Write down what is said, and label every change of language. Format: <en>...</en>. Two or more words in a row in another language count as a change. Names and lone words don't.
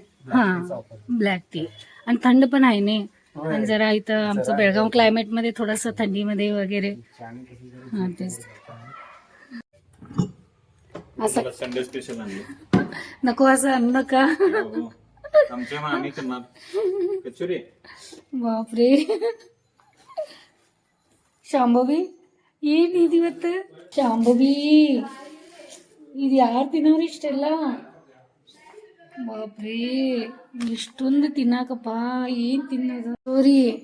<mr>हां,</mr> <en>black tea.</en> <mr>आणि थंड पण आहे ने, होय. आणि जरा इथं आमचं बेळगाव क्लायमेट मध्ये थोडंसं थंडीमध्ये वगैरे. चहाने कशी जरा हां तेच असं</mr> <en>Sunday special</en> <mr>आणले. नको असं आणू नका. आमच्या आम्ही करणार कचोरी.</mr> <kn>ಬಾಪ್ರೇ, ಶಾಂಭವಿ ಏನಿದು ಇವತ್ತು? ಶಾಂಭವಿ ಇದು ಯಾರು ತಿನ್ನೋರು ಇಷ್ಟೆಲ್ಲ? ಬಾಪ್ರೇ, ಇಷ್ಟೊಂದು ತಿನ್ನಾಕಪ್ಪ, ಏನು ತಿನ್ನೋದು? ಸೋರಿ</kn>